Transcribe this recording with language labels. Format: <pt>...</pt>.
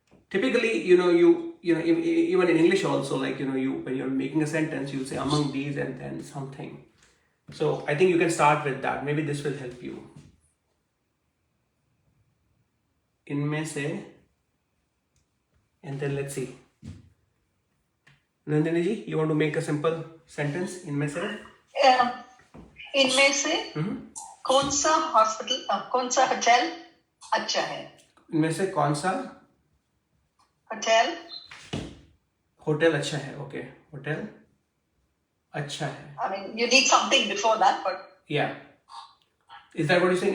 <en>Typically, even in English also, like, when you're making a sentence, you say among these and then something. So I think you can start with that. Maybe this will help you. INME SE, and then let's see. Nandini ji, you want to make a simple sentence? INME SE?</en> <hi>इनमें से कौन सा hospital, कौन सा hotel अच्छा है? इनमें से कौन सा होटल अच्छा है? Okay, होटल अच्छा है.</hi> <en>I mean, you need something before that, but Yeah. Is that what you're saying?</en>